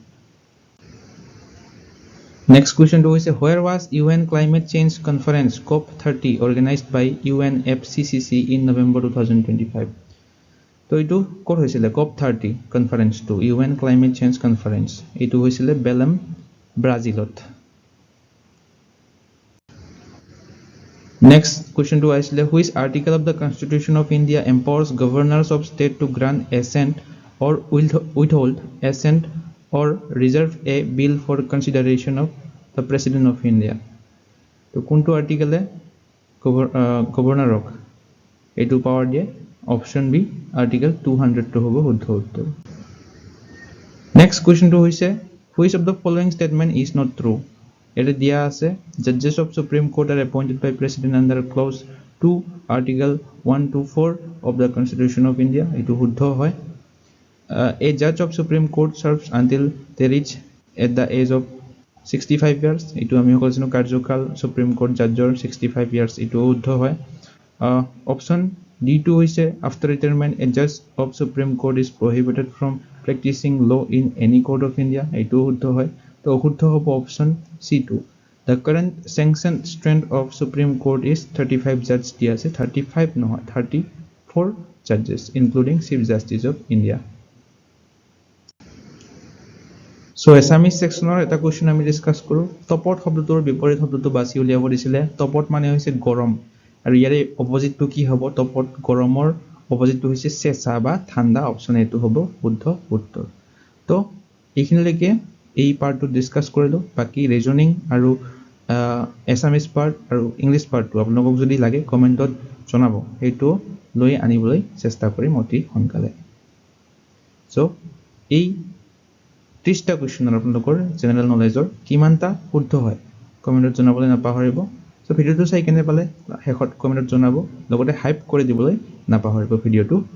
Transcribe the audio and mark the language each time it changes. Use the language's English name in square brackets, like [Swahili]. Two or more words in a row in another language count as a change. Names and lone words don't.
[English] Next question to is where was UN Climate Change Conference COP30 organized by UNFCCC in November 2025 [Assamese] তো এটো কোট হৈছিল [English] COP30 conference to UN Climate Change Conference [Assamese] এটো হৈছিল বেলেম ব্ৰাজিলত [English] Next question to is which article of the Constitution of India empowers governors of state to grant assent or withhold assent or reserve a bill for consideration of the President of India. [Assamese] তো কোনটো আর্টিকেলে গভর্নরক এটু পাওয়ার দিয়ে অপশন বি আর্টিকেল 200 হবো শুদ্ধ উত্তর [English] next question [Assamese] হৈছে [English] which of the following statement is not true [Assamese] এটা দিয়া আছে [English] judges of supreme court are appointed by president under clause 2 article 124 of the constitution of India [Assamese] এটু শুদ্ধ হয় [English] a judge of supreme court serves until they reach at the age of 65 years [Assamese] এটু আমি কৈছিনো কাৰ্যকাল সুপ্ৰিম কোৰ্ট জাজৰ [English] 65 years [Assamese] এটু শুদ্ধ হয় অপশন D2 হৈছে [English] after retirement a judge of supreme court is prohibited from practicing law in any court of India [Assamese] এটু শুদ্ধ হয় তো অশুদ্ধ হ'ব অপশন C2 [English] the current sanctioned strength of supreme court is 35 judges [Assamese] দিয়া আছে 35 নহয় [English] 34 judges including chief justice of India [Assamese] So Assamese sectionৰ এটা কোৱেশ্চন আমি ডিসকাস কৰো টপট শব্দটোৰ বিপৰীত শব্দটো বাছি উলিয়াব দিছিলে টপট মানে হৈছে গৰম আৰু ইয়াৰে অপজিটটো কি হ'ব টপট গৰমৰ অপজিটটো হৈছে চেঁচা বা ঠাণ্ডা অপশন এটো হ'ব শুদ্ধ উত্তৰ তো এইখিনিলৈকে এই পাৰ্টটো ডিসকাস কৰিলো বাকি ৰিজনিং আৰু Assamese পাৰ্ট আৰু ইংলিশ পাৰ্টটো আপোনালোকক যদি লাগে কমেন্টত জনাব হেতু লৈ আনিবলৈ চেষ্টা কৰিম অতি সোনকালে সো এই 30টা কোৱেশ্চনৰ আপোনালোকৰ [English] general knowledge [Assamese] কিমানটা শুদ্ধ হয় কমেন্টত জনাবলৈ নাপাহৰিব সো ভিডিওটো চাই কেনে পালে হেকত কমেন্টত জনাব লগতে হাইপ কৰি দিবলৈ নাপাহৰিব ভিডিওটো